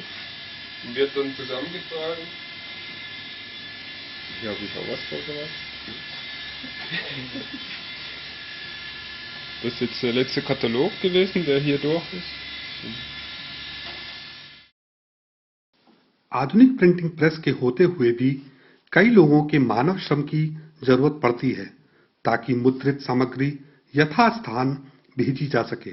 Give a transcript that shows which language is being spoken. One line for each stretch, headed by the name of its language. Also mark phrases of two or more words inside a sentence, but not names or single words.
German: Und wird dann zusammengetragen. Ja, habe ich auch was vorgemacht. Das ist jetzt der letzte Katalog gewesen, der hier durch ist.
Hindi: आधुनिक
English: printing press
Hindi: के होते हुए भी कई लोगों के मानव श्रम की जरूरत पड़ती है ताकि मुद्रित सामग्री यथास्थान भेजी जा सके।